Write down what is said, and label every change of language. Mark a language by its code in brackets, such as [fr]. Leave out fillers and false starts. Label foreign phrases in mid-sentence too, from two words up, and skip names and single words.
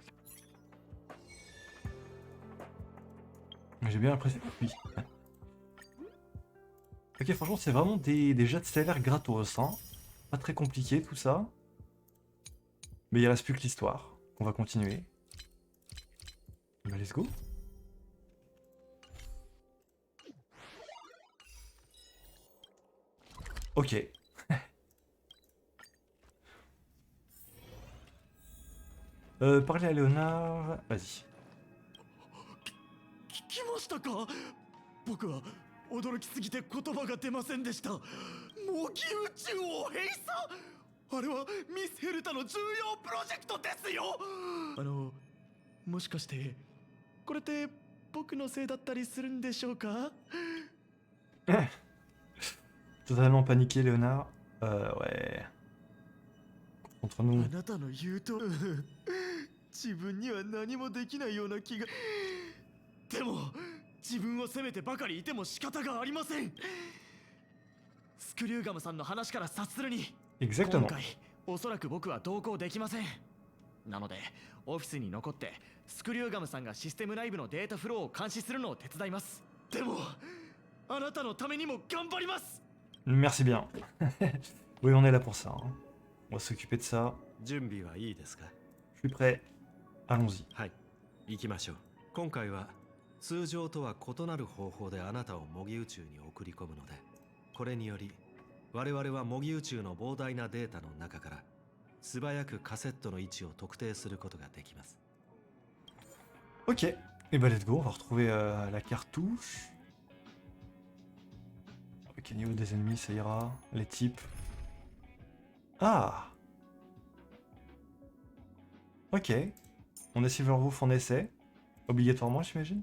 [fr] J'ai bien l'impression que oui. Ok, franchement, c'est vraiment des jets de salaire gratos, hein. Pas très compliqué tout ça. Mais il reste plus que l'histoire. On va continuer. Bah, [en] let's go. [fr] Ok. Parler à Léonard. Vas-y. [ja] 聞きましたか？僕は驚きすぎて言葉が出ませんでした。模擬宇宙を閉鎖？あれはミス・ヘルタの重要プロジェクトですよ。もしかしてこれって僕のせいだったりするんでしょうか？ [fr] Totalement paniqué, Léonard. Ouais. Contre [ja] あ [fr] nous. [ja] なたの言うと自分には何もできないような気が。でも自分を責めてばかりいても仕方がありません。スクリューガムさんの話から察するに、今 [fr] Exactement. [ja] 回おそらく僕は同行できません。なのでオフィスに残ってスクリューガムさんがシステム内部のデータフローを監視するのを手伝います。でもあなたのためにも頑張ります。 [fr] Merci bien. Oui, on est là pour ça, hein. On va s'occuper de ça. [ja] 準備はいいですか？ [fr] Je suis prêt. Allons-y. [ja] はい、行きましょう。今回は通常とは異なる方法であなたを模擬宇宙に送り込むので、これにより我々は模擬宇宙の膨大なデータの中から素早くカセットの位置を特定することができます。 [fr] Ok. Et bah [en] let's go, [fr] on va retrouver la cartouche. Ok, niveau des ennemis, ça ira. Les types. Ah! Ok. On est Silverwolf en essai. Obligatoirement, j'imagine.